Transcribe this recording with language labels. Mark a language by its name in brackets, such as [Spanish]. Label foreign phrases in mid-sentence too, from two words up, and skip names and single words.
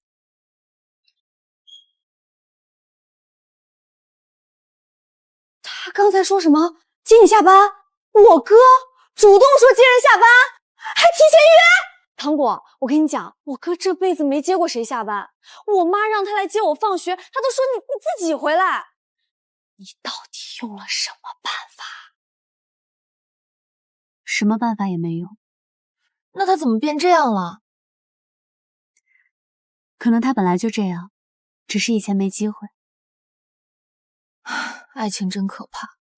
[Chinese] 他剛才說什麼？接你下班？我哥主動說接人下班，還提前約？糖果，我跟你講，我哥這輩子沒接過誰下班。我媽讓他來接我放學，他都說你自己回來。你到底用了什麼辦法？什麼辦法也沒用。那他怎麼變這樣了？可能他本來就這樣，只是以前沒機會。愛情真可怕。